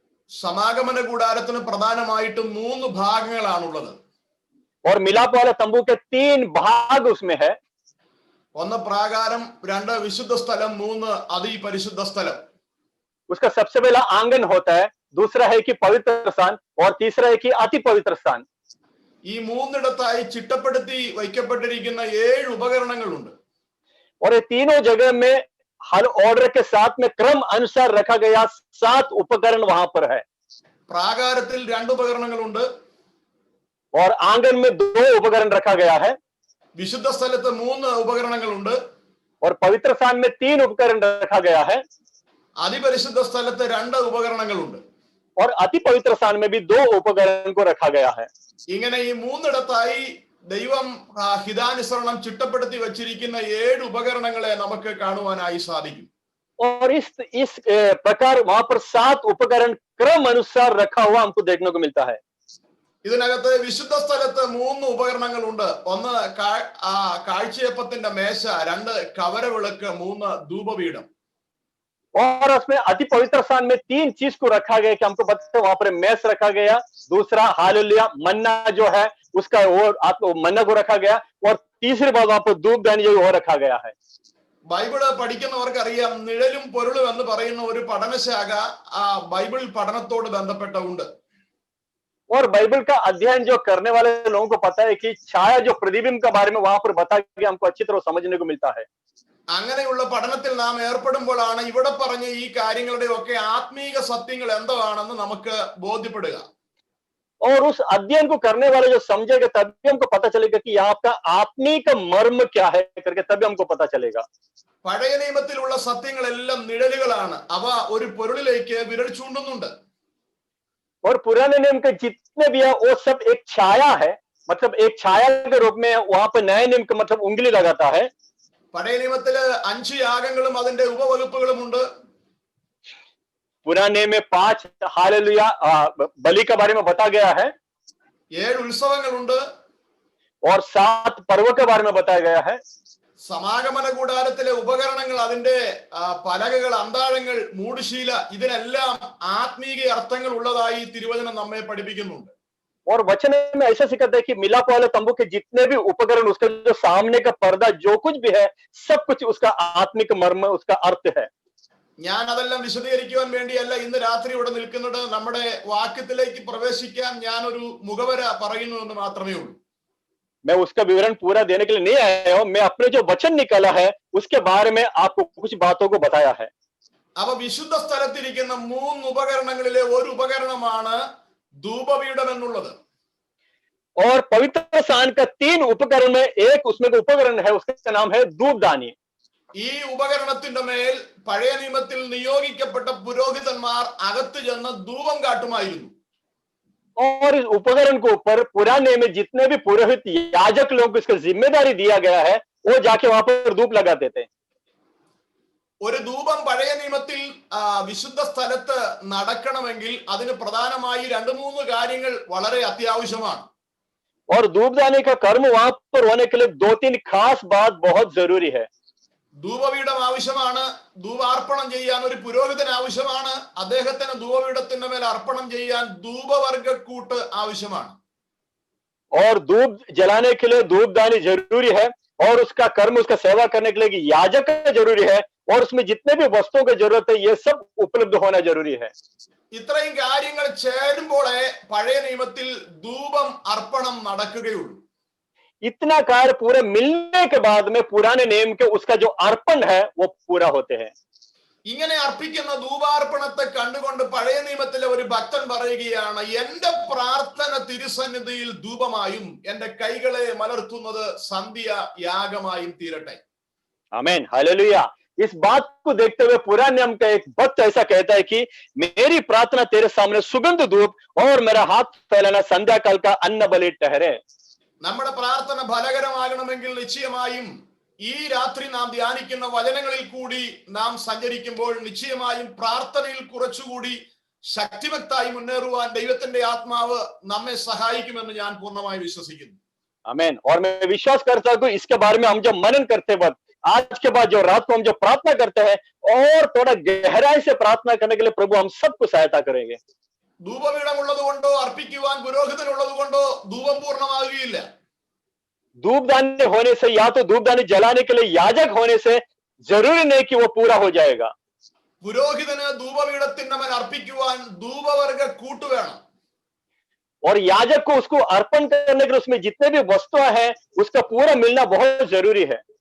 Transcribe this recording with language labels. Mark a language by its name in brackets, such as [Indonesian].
[Malayalam] സമാഗമന കൂടാരത്തിന് പ്രധാനമായിട്ട് 3 ഭാഗങ്ങളാണുള്ളത്. [Hindi] और मिलाप वाले तंबू के 3 भाग उसमें है. [Malayalam] ഒന്ന് പ്രാകാരം, 2 വിശുദ്ധ സ്ഥലം, 3 അതിപരിശുദ്ധ സ്ഥലം. [Hindi] उसका सबसे पहला आंगन होता है, दूसरा है कि पवित्र स्थान और तीसरा है कि अति पवित्र स्थान. [Malayalam] ഈ മൂന്നിടത്തായി ചിട്ടപ്പെടുത്തി വയ്ക്കപ്പെട്ടിരിക്കുന്ന 7 ഉപകരണങ്ങളുണ്ട്. [Hindi] और ये तीनों जगह में हर ऑर्डर के साथ में क्रम अनुसार रखा गया 7 उपकरण वहां पर है. [Malayalam] പ്രാകാരത്തിൽ 2 ഉപകരണങ്ങളുണ്ട്. [Hindi] और आंगन में 2 उपकरण रखा गया है. [Malayalam] വിശുദ്ധ സ്ഥലത്ത് 3 ഉപകരണങ്ങളുണ്ട്. [Hindi] और पवित्र स्थान में 3 उपकरण रखा गया है. [Malayalam] അതിപരിശുദ്ധ സ്ഥലത്ത് 2 ഉപകരണങ്ങളുണ്ട്. [Hindi] और अति पवित्र स्थान में भी 2 उपकरण को रखा गया है. [Malayalam] ഇങ്ങനെ ഈ മൂന്നിടത്തായി ദൈവം ഹിതാനുസരണം ചിട്ടപ്പെടുത്തി വച്ചിരിക്കുന്ന 7 ഉപകരണങ്ങളെ നമുക്ക് കാണുവാനായി സാധിക്കും. [Hindi] और इस प्रकार वहां पर 7 उपकरण क्रम अनुसार रखा हुआ हमको देखने को मिलता है. [Malayalam] ഇതിനകത്ത് വിശുദ്ധ സ്ഥലത്ത് 3 ഉപകരണങ്ങളുണ്ട്. ഒന്ന് കാഴ്ചയപ്പത്തിന്റെ മേശ, 2 കവരവിളക്ക്, 3 ധൂപപീഠം. [Hindi] और उसमें अति पवित्र स्थान में 3 चीज को रखा गया कि हमको पता है, वहां पर मेस रखा गया, दूसरा हालेलुया मन्ना जो है उसका वो मन्ना को रखा गया, और तीसरी बात वहां पर धूपदानी जो वो रखा गया है। [Malayalam] ബൈബിള് പഠിക്കുന്നവർക്ക് അറിയാം, നിഴലും പൊരുളും എന്ന് പറയുന്ന ഒരു പഠനശാഖ ആ ബൈബിൾ പഠനത്തോട് ബന്ധപ്പെട്ട ഉണ്ട്. [Hindi] और बाइबल का अध्ययन जो करने वाले लोगों को पता है कि छाया जो प्रतिबिंब के बारे में वहां पर बता के हमको अच्छी तरह समझने को मिलता है। [Malayalam] അങ്ങനെയുള്ള പഠനത്തിൽ നാം ഏർപ്പെടുമ്പോഴാണ് ഇവിടെ പറഞ്ഞ ഈ കാര്യങ്ങളുടെ ഒക്കെ ആത്മീക സത്യങ്ങൾ എന്താണെന്ന് നമുക്ക് ബോധ്യപ്പെടുക. [Hindi] और उस अध्ययन को करने वाले जो समझेगा तभी हमको पता चलेगा कि आपका आत्मिक मर्म क्या है करके, तभी हमको पता चलेगा। [Malayalam] പഴയ നിയമത്തിലുള്ള സത്യങ്ങളെല്ലാം നിഴലുകളാണ്, അവ ഒരു പൊരുളിലേക്ക് വിരൽ ചൂണ്ടുന്നുണ്ട്. [Hindi] और पुराने नियम के जितने भी है वो सब एक छाया है, मतलब एक छाया के रूप में वहां पर नए नियम का मतलब उंगली लगाता है। [Malayalam] പഴയ നിയമത്തില് 5 യാഗങ്ങളും അതിന്റെ ഉപവകുപ്പുകളും ഉണ്ട്. [Hindi] पुराने में 5 हालेलुया बलि के बारे में बता गया है, [Malayalam] 7 ഉത്സവങ്ങളുണ്ട്, [Hindi] और 7 पर्वों के बारे में बताया गया है। [Malayalam] സമാഗമന കൂടാരത്തിലെ ഉപകരണങ്ങൾ, അതിന്റെ പലകകൾ, അന്താഴങ്ങൾ, മൂടുശീല, ഇതിനെല്ലാം ആത്മീക അർത്ഥങ്ങൾ ഉള്ളതായി തിരുവചനം നമ്മെ പഠിപ്പിക്കുന്നുണ്ട്. [Hindi] और वचन में ऐसा सिखाता है कि मिलाप वाले तंबू के जितने भी उपकरण, उसका जो सामने का पर्दा, जो कुछ भी है, सब कुछ उसका आत्मिक मर्म, उसका अर्थ है। [Malayalam] ഞാൻ അതെല്ലാം വിശദീകരിക്കുവാൻ വേണ്ടിയല്ല ഇന്ന് രാത്രി ഇവിടെ നിൽക്കുന്നത്. നമ്മുടെ വാക്യത്തിലേക്ക് പ്രവേശിക്കാൻ ഞാൻ ഒരു മുഖവര പറയുന്നു എന്ന് മാത്രമേ ഉള്ളൂ. [Hindi] मैं उसका विवरण पूरा देने के लिए नहीं आया हूं, मैं अपने जो वचन निकाला है उसके बारे में आपको कुछ बातों को बताया है। [Malayalam] അവ വിശുദ്ധ സ്ഥലത്തിരിക്കുന്ന 3 ഉപകരണങ്ങളിലെ ഒരു ഉപകരണമാണ് ധൂപപീഠം എന്നുള്ളത്. [Hindi] और पवित्र स्थान का 3 उपकरण में एक उसमें का उपकरण है, उसका नाम है धूपदानी। [Malayalam] ഈ ഉപകരണത്തിന്റെ മേൽ പഴയ നിയമത്തിൽ നിയോഗിക്കപ്പെട്ട പുരോഹിതന്മാർ അകത്ത് ചെന്ന് ധൂപം കാട്ടുമായിരുന്നു. [Hindi] और इस उपकरण के ऊपर पुराने में जितने भी पुरोहित याजक लोग को इसका जिम्मेदारी दिया गया है, वो जाके वहां पर धूप लगाते थे। [Malayalam] ഒരു ധൂപം പഴയ നിയമത്തിൽ വിശുദ്ധ സ്ഥലത്ത് നടക്കണമെങ്കിൽ അതിന് പ്രധാനമായി 2-3 കാര്യങ്ങൾ വളരെ അത്യാവശ്യമാണ്. [Hindi] और धूपदानी का कर्म वहां पर होने के लिए 2-3 खास बात बहुत जरूरी है। [Malayalam] ധൂപപീഠം ആവശ്യമാണ്, ധൂപാർപ്പണം ചെയ്യാൻ ഒരു പുരോഹിതൻ ആവശ്യമാണ്, അദ്ദേഹത്തിന് ധൂപപീഠത്തിന്റെ മേൽ അർപ്പണം ചെയ്യാൻ ധൂപവർഗക്കൂട്ട് ആവശ്യമാണ്. [Hindi] और धूप जलाने के लिए धूपदानी जरूरी है, और उसका कर्म, उसका सेवा करने के लिए याजक जरूरी है, और उसमें जितने भी वस्तुओं की जरूरत है ये सब उपलब्ध होना जरूरी है। [Malayalam] ഇത്രയും കാര്യങ്ങൾ ചേരുമ്പോഴേ പഴയ നിയമത്തിൽ ധൂപം അർപ്പണം നടക്കുകയുള്ളൂ. [Hindi] इतना कार्य पूरे मिलने के बाद में पुराने नियम के उसका जो अर्पण है वो पूरा होते हैं। [Malayalam] ഇങ്ങനെ അർപ്പിക്കുന്ന ധൂപാർപ്പണത്തെ കണ്ടുകൊണ്ട് പഴയ നിയമത്തിലെ ഒരു ഭക്തൻ പറയുകയാണ്, എന്റെ പ്രാർത്ഥന തിരുസന്നിധിയിൽ ധൂപമായും എന്റെ കൈകളെ മലർത്തുന്നത് സന്ധ്യ യാഗമായും തീരട്ടെ. [Hindi] आमीन, हालेलुया। इस बात को देखते हुए पुराने नियम का एक भक्त ऐसा कहता है कि मेरी प्रार्थना तेरे सामने सुगंध धूप और मेरा हाथ फैलाना संध्या काल का अन्न बलि ठहरे। [Malayalam] നമ്മുടെ പ്രാർത്ഥന ഫലകരമാകണമെങ്കിൽ നിശ്ചയമായും ഈ രാത്രി നാം ധ്യാനിക്കുന്ന വചനങ്ങളിൽ കൂടി നാം സഞ്ചരിക്കുമ്പോൾ നിശ്ചയമായും പ്രാർത്ഥനയിൽ കുറച്ചുകൂടി ശക്തിവത്തായി മുന്നേറുവാൻ ദൈവത്തിന്റെ ആത്മാവ് നമ്മെ സഹായിക്കുമെന്ന് ഞാൻ പൂർണ്ണമായി വിശ്വസിക്കുന്നു. [Hindi] आमीन। और मैं विश्वास करता हूं इसके बारे में हम जब मनन करते वक्त, आज के बाद जो रात को हम जो प्रार्थना करते हैं और थोड़ा गहराई से प्रार्थना करने के लिए प्रभु हम सबको सहायता करेंगे। [Malayalam] ധൂപപീഠം ഉള്ളത് കൊണ്ടോ അർപ്പിക്കുവാൻ പുരോഹിതൻ ഉള്ളത് കൊണ്ടോ ധൂപം പൂർണ്ണമാകുകയില്ല. [Hindi] धूपदानी होने से या तो धूपदानी जलाने के लिए याजक होने से जरूरी नहीं कि वो पूरा हो जाएगा। [Malayalam] പുരോഹിതന് ധൂപപീഠത്തിന്റെ മേൽ അർപ്പിക്കുവാൻ ധൂപവർഗ കൂട്ട് വേണം. [Hindi] और याजक को उसको अर्पण करने के लिए उसमें जितने भी वस्तुएं हैं उसका पूरा मिलना बहुत जरूरी है।